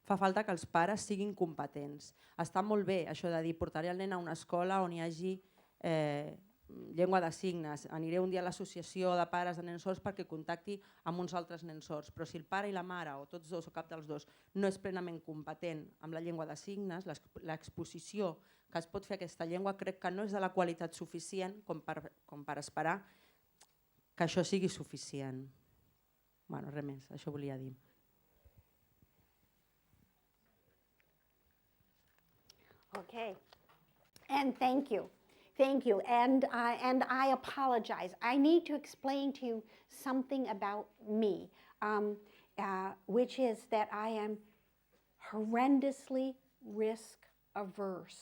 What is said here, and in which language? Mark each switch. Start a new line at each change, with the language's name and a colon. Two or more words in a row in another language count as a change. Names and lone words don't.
Catalan: fa falta que els pares siguin competents. Està molt bé això de dir portaré el nen a una escola on hi hagi llengua de signes, aniré un dia a l'associació de pares de nens sords perquè contacti amb uns altres nens sords, però si el pare i la mare, o tots dos o cap dels dos, no és plenament competent amb la llengua de signes, l'exposició que es pot fer a aquesta llengua crec que no és de la qualitat suficient com per esperar que això sigui suficient. Bueno, res més, això volia dir.
English: Okay, and thank you. Thank you, and I apologize. I need to explain to you something about me, which is that I am horrendously risk averse.